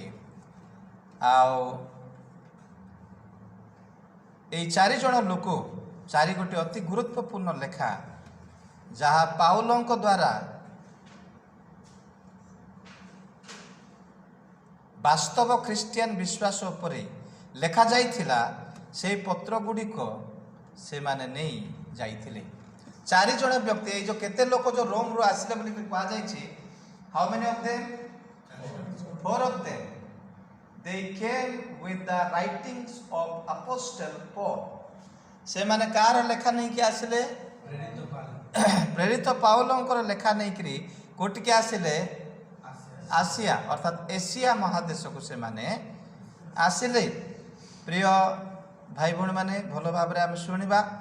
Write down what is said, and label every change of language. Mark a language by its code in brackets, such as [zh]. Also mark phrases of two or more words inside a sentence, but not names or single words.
[or] ଆଉ ଏଇ 4 ଜଣ ଲୋକ, 4 ଗୋଟି ଅତି ଗୁରୁତ୍ୱପୂର୍ଣ୍ଣ ଲେଖା ଯାହା ପାଉଲଙ୍କ ଦ୍ୱାରା ବାସ୍ତବ ଖ୍ରୀଷ୍ଟିଆନ ବିଶ୍ୱାସ ଉପରେ ଲେଖାଯାଇଥିଲା, ସେହି ପତ୍ର ଗୁଡ଼ିକ ସେମାନେ ନେଇ ଯାଇଥିଲେ। 4 ଜଣ ବ୍ୟକ୍ତି, ଏଇ ଯେଉଁ କେତେ ଲୋକ ଯେଉଁ ରୋମରୁ ଆସିଲେ ବୋଲି କୁହାଯାଇଛି, [en] how many of them? 4 of them. They came with the writings of Apostle Paul. [or] ସେମାନେ କାହାର ଲେଖା ନେଇକି ଆସିଲେ? ପ୍ରେରିତ ପାଉଲଙ୍କର ଲେଖା ନେଇକରି କୋଉଠିକି ଆସିଲେ? ଆସିଆ ଅର୍ଥାତ୍ ଏସିଆ ମହାଦେଶକୁ ସେମାନେ ଆସିଲେ। ପ୍ରିୟ ଭାଇ ଭଉଣୀମାନେ, ଭଲ ଭାବରେ ଆମେ ଶୁଣିବା।